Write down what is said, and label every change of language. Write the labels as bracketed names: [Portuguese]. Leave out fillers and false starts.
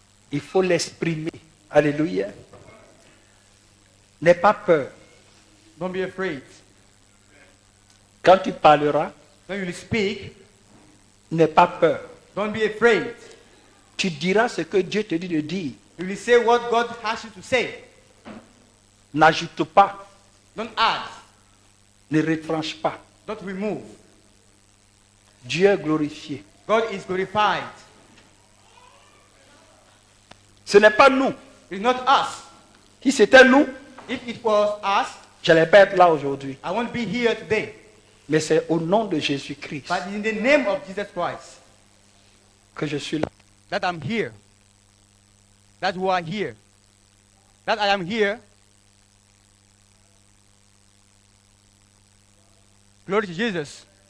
[French] Il faut l'exprimer. Alléluia. N'aie pas peur. [English] Don't be afraid. [French] Quand tu parleras, [English] When you speak, [French] n'aie pas peur. [English] don't be afraid. [French] Tu diras ce que Dieu te dit de dire. [English] You will say what God has you to say. [French] N'ajoute pas. [English] Don't add. [French] Ne retranche pas. [English] Don't remove. [French] Dieu est glorifié. [English] God is glorified. [French] Ce n'est pas nous. [English] It's not us. [French] Si c'était nous, [English] If it was us, [French] je n'allais pas être là aujourd'hui. [English] I won't be here today. [French] Mais c'est au nom de Jésus-Christ [English] But in the name of Jesus Christ, [French] que je suis là. [English] that I'm here. That you are here. That I am here. Glory to Jesus.